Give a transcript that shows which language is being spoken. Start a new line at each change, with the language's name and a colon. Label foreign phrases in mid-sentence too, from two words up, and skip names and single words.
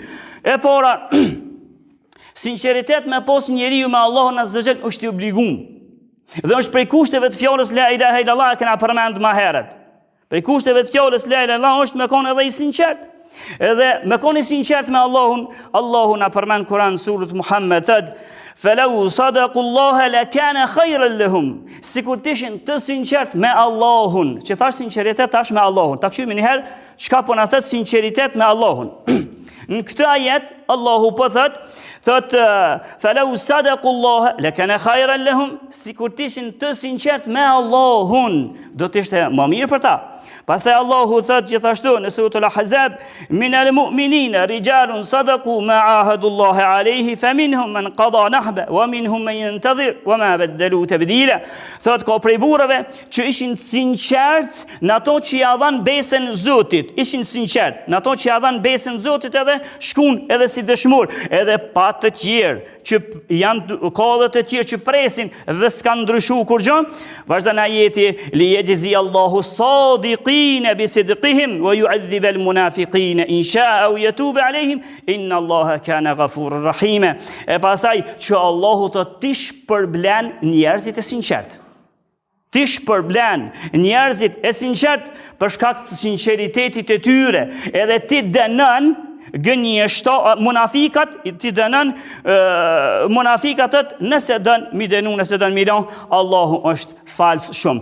Albanian: E pora, sinqeritet me pos njeriu me Allahun
Arabic: عز وجل
Albanian: është i obliguar. Dhe është prej kushteve të fjalës
Arabic: لا إله إلا الله
Albanian: e kena përmend më herët. Prej kushteve të fjalës
Arabic: لا إله إلا الله
Albanian: është me konë edhe i sinqert. Edhe me konë i sinqert me Allahun, Allahu na përmend Kur'an surët Muhammed
Arabic: "فلو صدقوا الله لكان خيرا لهم."
Albanian: Sikur të ishin të sinqert me Allahun, që thash sinqeritet tash me Allahun. Ta këshymi një herë çka po na thot sinqeritet me Allahun. Në këtë ajet Allahu po thot
Arabic: "فلو صدقوا الله لكان خيرا لهم."
Albanian: Sikur të ishin të sinqert me Allahun, do të ishte më mirë për ta. Pastaj Allahu thot gjithashtu në suratul Ahzab
Arabic: "من المؤمنين رجال صدقوا ما عاهدوا الله عليه فمنهم من قضى نحبه ومنهم من ينتظر وما بدلوا تبديلا."
Albanian: Thot ka prej burrave që ishin sinqert në ato që ja dhan besën Zotit, ishin sinqert në ato që ja dhan besën Zotit edhe shkun edhe si dëshmor, edhe pa të tjerë që janë ka edhe të tjerë që presin dhe s'kan ndryshuar kur gjë. Vazhdon ajeti
Arabic: ليجزي الله الصادقين بصدقهم ويعذب المنافقين إن شاء أو يتوب عليهم إن الله كان غفورا رحيما.
Albanian: E pastaj që Allahu të ti shpërblen njerëzit e sinqert. Ti shpërblen njerëzit e sinqert për shkak të sinqeritetit e tyre, edhe ti dënon gënjeshto munafikat, ti dënon munafikatët nëse dën mi dënu, nëse dën mi lan, Allahu është fals shumë.